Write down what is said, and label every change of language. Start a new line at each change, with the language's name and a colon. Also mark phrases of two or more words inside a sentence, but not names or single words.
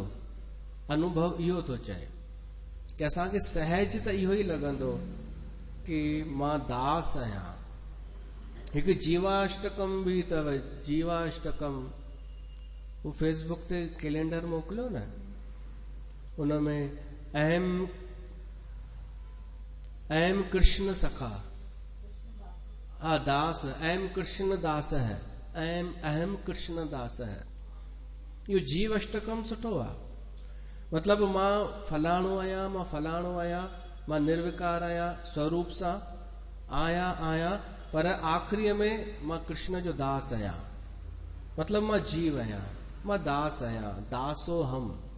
Sindhi: अनुभव इहो थो चए कि असांखे सहज त इहो ई लॻंदो कि मां दास आहियां। हिकु जीवाष्टकम बि अथव, जीवाष्टकम, हू फेसबुक ते कैलेंडर मोकिलियो न, उनमें
Sanskrit: अहम कृष्ण सखा,
Sindhi: हा दास,
Sanskrit: अहम कृष्ण दास है, अहम कृष्ण दास है।
Sindhi: इहो जीव अष्टकम सुठो आहे। मतलब मां फलाणो आहियां, मां फलाणो आहियां, मां निर्विकार आहियां, स्वरूप सां आहियां, पर आख़िरीअ में मां कृष्ण जो दास आहियां। मतलब मां जीव आहियां, मां दास आहियां,
Sanskrit: दासो हम।